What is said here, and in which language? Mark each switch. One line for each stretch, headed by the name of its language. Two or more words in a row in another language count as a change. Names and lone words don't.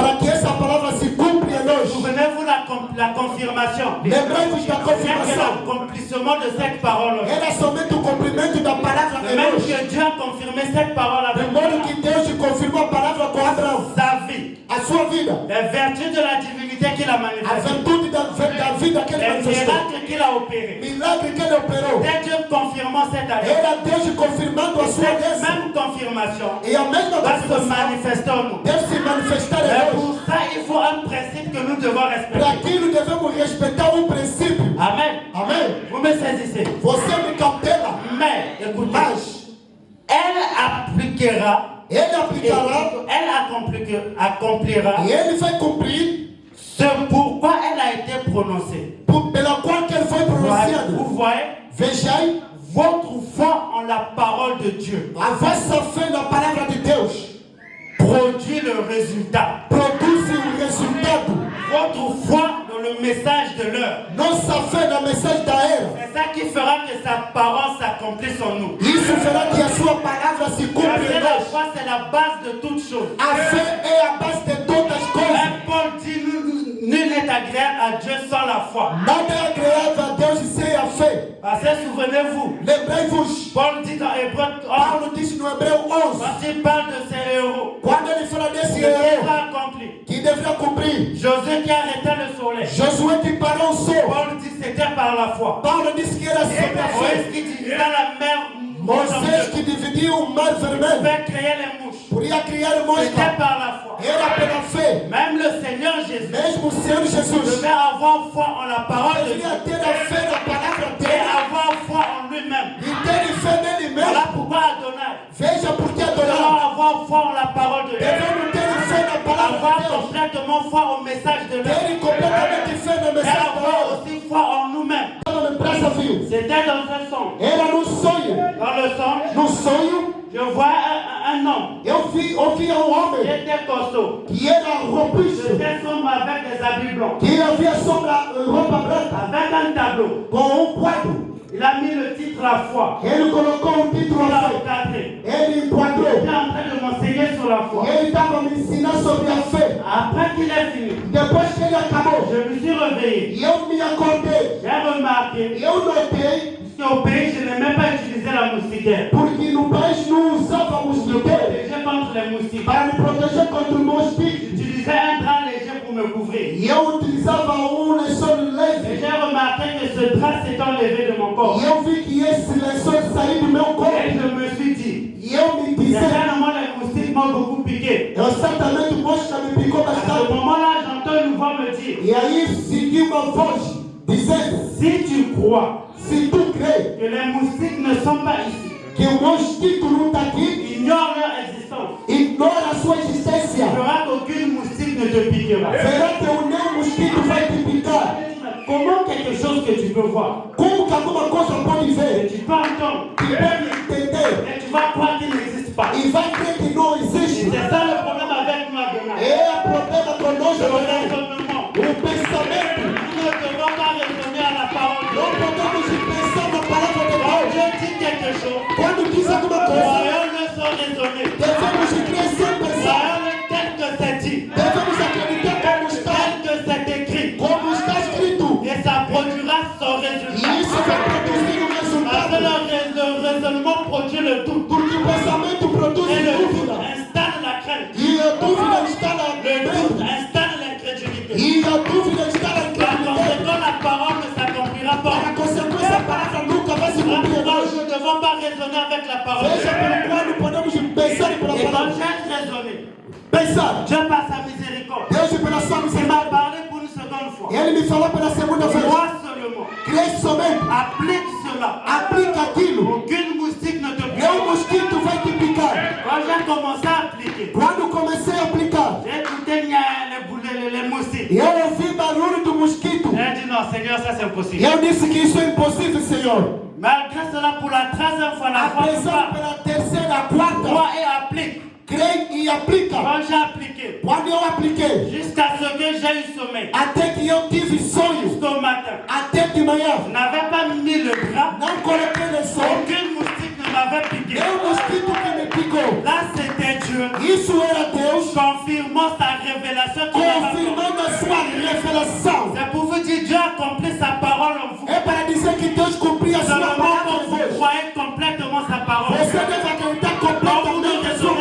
Portuguese: para que essa palavra se cumpra em nós.
French: Souvenez-vous la confirmation.
Portuguese: Lembrai-vos da
French: C'est que
Portuguese: confirmação.
French: l'accomplissement de cette parole.
Portuguese: Era somente o cumprimento da palavra
French: De
Portuguese: em
French: même
Portuguese: nós.
French: que Dieu a confirmé cette parole
Portuguese: De
French: avec
Portuguese: modo que Deus confirmou a palavra com Abraão.
French: sa vie,
Portuguese: A sua vida,
French: les vertus de la divinité qu'il a
Portuguese: a
French: manifestées,
Portuguese: virtude da vida que ele
French: les
Portuguese: manifestou.
French: miracles qu'il a opérés.
Portuguese: Milagre que ele operou.
French: C'est Dieu confirmant cette alliance.
Portuguese: Era Deus confirmando a sua
French: Cette
Portuguese: aliança.
French: même confirmation
Portuguese: E a mesma
French: va se
Portuguese: confirmação
French: manifester en nous.
Portuguese: deve se manifestar
French: Mais
Portuguese: em nós.
French: pour ça, il faut un principe que nous devons
Portuguese: Para
French: respecter.
Portuguese: aquilo devemos respeitar um princípio.
French: Amen.
Portuguese: Amém?
French: Vous me saisissez.
Portuguese: Você me cautela,
French: Mais, écoutez,
Portuguese: mas
French: elle appliquera,
Portuguese: ele
French: et
Portuguese: aplicará
French: elle accomplira
Portuguese: e ele vai cumprir
French: ce pourquoi elle a été prononcée.
Portuguese: pela qual que ele foi
French: Vous
Portuguese: pronunciado.
French: voyez,
Portuguese: Vejai,
French: votre foi en la parole de Dieu
Portuguese: a vossa fé na palavra de Deus
French: produit le résultat.
Portuguese: produz o resultado.
French: Votre foi dans le message de l'heure.
Portuguese: Nossa fé na mensagem da era.
French: C'est ça qui fera que sa parole s'accomplisse en nous.
Portuguese: Isso fará que a sua palavra se cumpra
French: Parce que
Portuguese: em
French: la
Portuguese: nós.
French: foi, c'est la base de toute chose.
Portuguese: A fé é a base de todas as coisas.
French: Même Paul dit, nul n'est agréable à Dieu sans la foi.
Portuguese: Nada é agradável a Deus sem a fé.
French: Parce que souvenez-vous,
Portuguese: Lembrei-vos,
French: Paul dit dans Hébreu 11,
Portuguese: Paulo disse no Hebreu 11,
French: quand il parle de ses héros,
Portuguese: quando ele fala desse
French: ce
Portuguese: herói
French: qu'il a accompli.
Portuguese: que deveria cumprir,
French: Josué qui arrêtait le soleil.
Portuguese: Josué que parou o sol.
French: Paul dit c'était par la foi.
Portuguese: Paulo disse que era sobre a
French: Moïse
Portuguese: fé.
French: qui divisa la mer
Portuguese: Moisés que dividiu o mar vermelho,
French: fait créer les mouches.
Portuguese: podia criar
French: C'était
Portuguese: mosca.
French: par la foi.
Portuguese: Era pela fé.
French: Même le Seigneur Jésus
Portuguese: Mesmo o Senhor Jesus
French: devait avoir foi en la parole de Dieu
Portuguese: deveria ter a fé na palavra
French: et
Portuguese: dele
French: avoir foi en lui-même.
Portuguese: e ter fé nele
French: Voilà
Portuguese: mesmo.
French: pourquoi Adonai,
Portuguese: Veja por que
French: nous devons
Portuguese: adorar.
French: avoir foi en la parole de Dieu.
Portuguese: Devemos ter fé na palavra
French: Avoir
Portuguese: de Deus.
French: complètement foi au message de l'heure.
Portuguese: Ter completamente fé na
French: Et
Portuguese: mensagem da
French: avoir
Portuguese: hora.
French: aussi foi en nous-mêmes.
Portuguese: Estava me praça, viu?
French: C'était dans un songe.
Portuguese: Era no sonho.
French: Dans le songe,
Portuguese: No sonho,
French: je vois un homme
Portuguese: eu ouvia um
French: qui
Portuguese: homem
French: était costaud.
Portuguese: que era robusto,
French: C'était sombre avec des habits blancs.
Portuguese: que havia roupa branca,
French: Avec un tableau.
Portuguese: com quadro.
French: Il a mis le titre La foi.
Portuguese: Ele colocou título
French: Il
Portuguese: à a fé.
French: regardé.
Portuguese: Ele
French: Il
Portuguese: enquadrou.
French: était en train de m'enseigner sur la foi.
Portuguese: Ele estava me ensinando sobre a fé.
French: Après qu'il ait fini,
Portuguese: Depois que ele acabou,
French: je me suis réveillé.
Portuguese: e eu me acordei.
French: J'ai remarqué
Portuguese: Eu notei,
French: qu'au pays, je n'ai même pas utilisé la moustiquaire.
Portuguese: porque no país não usávamos
French: Je me
Portuguese: mosquiteiro
French: protégeais contre les moustiques.
Portuguese: para me proteger contra o mosquito.
French: J'utilisais un drap léger pour me couvrir.
Portuguese: E eu utilizava lençol
French: Et
Portuguese: leve.
French: j'ai remarqué que ce drap s'est enlevé de mon corps.
Portuguese: E eu vi que esse lençol saiu do meu
French: Et
Portuguese: corpo.
French: je me suis dit,
Portuguese: E eu me disse,
French: certainement les moustiques m'ont beaucoup piqué.
Portuguese: certamente mosca me picou
French: À ce
Portuguese: bastante.
French: moment-là, j'entends une voix me dire,
Portuguese: E aí seguiu uma voz dizendo,
French: si tu crois
Portuguese: se tu crê
French: que les moustiques ne sont pas ici,
Portuguese: que o mosquito não está aqui,
French: ignore leur existence.
Portuguese: ignora a sua existência.
French: Fera qu'aucune moustique ne te piquera.
Portuguese: Verá que o nenhum mosquito vai te picar.
French: Comment quelque chose que tu peux voir,
Portuguese: Como que alguma coisa pode
French: que
Portuguese: ver,
French: tu peux entendre,
Portuguese: que pode entender,
French: et tu vas croire qu'il n'existe pas.
Portuguese: e vai crer que não
French: Et
Portuguese: existe.
French: c'est ça le problème avec nous à Ghana.
Portuguese: É o problema conosco,
French: Le
Portuguese: Adonai.
French: raisonnement.
Portuguese: O pensamento.
French: Nous ne devons pas raisonner à la parole de
Portuguese: Não
French: Dieu.
Portuguese: podemos pensar na palavra de
French: Quand
Portuguese: Deus.
French: Dieu dit quelque chose,
Portuguese: Quando diz alguma coisa,
French: croyons-le sans raisonner.
Portuguese: devemos crer sem pensar.
French: Croyons-le tel que c'est dit,
Portuguese: Devemos acreditar como está,
French: tel que c'est écrit.
Portuguese: como está escrito.
French: Et ça produira son
Portuguese: E
French: résultat.
Portuguese: isso vai produzir um
French: Parce que
Portuguese: resultado.
French: le raisonnement produit le doute.
Portuguese: Porque o pensamento produz
French: Et le doute
Portuguese: dúvida.
French: installe la crainte.
Portuguese: E a dúvida está na
French: Le doute
Portuguese: mente.
French: installe l'incrédulité.
Portuguese: E a dúvida está na
French: Par
Portuguese: incredulidade.
French: conséquent, la parole ne s'accomplira
Portuguese: Para
French: pas.
Portuguese: consequência, a palavra nunca vai se cumprir.
French: Pourquoi nous ne devons pas raisonner avec la parole de
Portuguese: Veja
French: Dieu?
Portuguese: pelo qual não podemos pensar pela
French: Et quand
Portuguese: palavra.
French: j'ai raisonné,
Portuguese: Pensar.
French: Dieu par sa miséricorde,
Portuguese: Deus pela sua
French: il m'a
Portuguese: misericórdia.
French: parlé pour une seconde fois.
Portuguese: Ele me falou pela segunda vez.
French: Crois seulement.
Portuguese: Crê somente.
French: Applique cela.
Portuguese: Aplica aquilo.
French: Aucune moustique ne te pique.
Portuguese: Nenhum mosquito vai te picar.
French: Quand j'ai commencé à appliquer,
Portuguese: Quando comecei a aplicar,
French: j'ai écouté les moustiques.
Portuguese: eu ouvi barulho do mosquito.
French: J'ai dit non, Seigneur, ça c'est
Portuguese: E
French: impossible.
Portuguese: eu disse que isso é impossível, Senhor.
French: Malgré cela, pour la 13e fois, la fois
Portuguese: Apesar pela terceira, a quarta,
French: crois et applique.
Portuguese: crê e aplica.
French: Quand j'ai appliqué,
Portuguese: Quando eu apliquei,
French: jusqu'à ce que j'ai eu sommeil,
Portuguese: até que eu tive sonho,
French: jusqu'au matin,
Portuguese: até de manhã,
French: je n'avais pas mis le drap.
Portuguese: não coloquei no sol,
French: Aucune moustique ne m'avait piqué.
Portuguese: nenhum mosquito que me picou.
French: Là, c'était Dieu
Portuguese: Isso era Deus
French: confirmant sa révélation qui m'avait accordée.
Portuguese: confirmando a sua revelação.
French: C'est pour vous dire, Dieu a accompli sa parole en vous.
Portuguese: É para dizer que Deus cumpriu a sua
French: Seulement
Portuguese: palavra
French: quand
Portuguese: em
French: vous
Portuguese: vós.
French: croyez complètement sa parole,
Portuguese: Você deve acreditar
French: quand vous ne
Portuguese: completamente na sua